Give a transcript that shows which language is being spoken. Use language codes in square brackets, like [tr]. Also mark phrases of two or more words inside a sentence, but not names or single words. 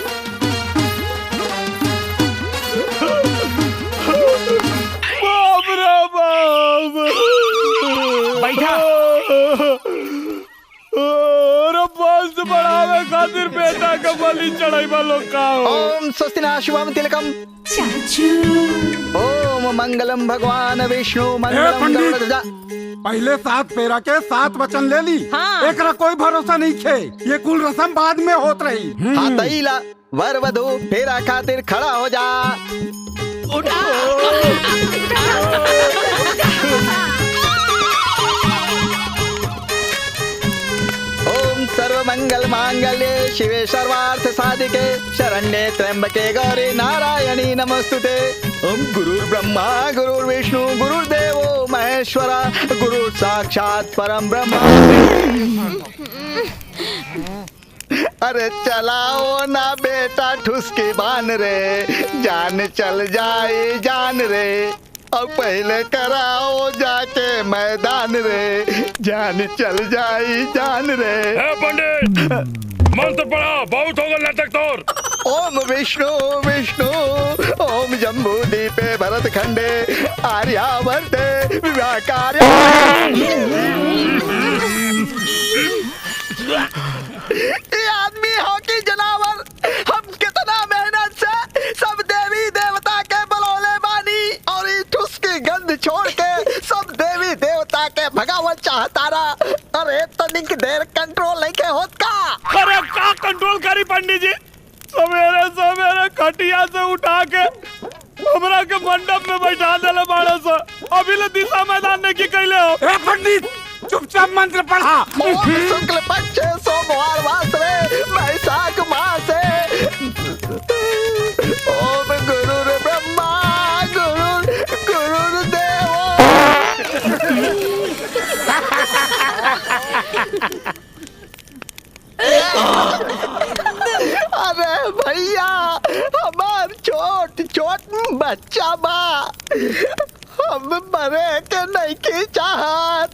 [bho] बाप रे बाप। बैठा। अरे बस बढ़ावे खातिर बेटा का बलि चढ़ाई लोग का। [sa] ओम स्वस्तिना शुभम तिलकम। ओम मंगलम भगवान विष्णु मंगलम गरुड़ध्वजा। [bho] पहले 7 फेरा के 7 वचन ले ली। हाँ। एकरा कोई भरोसा नहीं खे, ये कुल रस्म बाद में होत रही। हाँ तईला वर वधु फेरा खातिर खड़ा हो जा। [sa] ओम सर्व मंगल मांगल्ये शिवे सर्वार्थ साधिके शरण्ये त्र्यंबके गौरी नारायणी नमस्तुते। ओम गुरुर् ब्रह्मा गुरुर्विष्णु गुरुर्देवो महेश्वरा गुरु साक्षात परम ब्रह्म। [bho] अरे चलाओ ना बेटा ठुसकी बान रे, जान चल जाए जान रे। अब पहले कराओ जाके मैदान रे, जान चल जाए जान रे। पंडित मंत्र पढ़ा, बहुत होगा नाटक तोर। [sa] ओम विष्णु विष्णु ओम जम्बू दीपे भरत खंडे आर्यावर्ते विवाह कार्य। [bho] ये आदमी हो कि जनावर, हम कितना मेहनत से सब देवी देवता के बुलौले बानी और ये ठुसकी गंध छोड़ के सब देवी देवता के भगावत चाहतारा। अरे तनिक देर कंट्रोल नहीं के होत का। अरे का कंट्रोल करी पंडित जी, सवेरे सवेरे खटिया से उठा के हमरा के मंडप में बैठा देले बाड़े से, अभी ले दिशा मैदान ने की कैले हो। ए पंडित चुपचाप मंत्र पढ़ा। [sa] शुक्ल पक्ष सोमवार वासरे बैसाख मासे। ओम गुरुर् ब्रह्मा गुरुर् देवो। [bho] अरे भैया हमार छोट छोट बच्चा बा, हम मरे के नहीं की चाहत।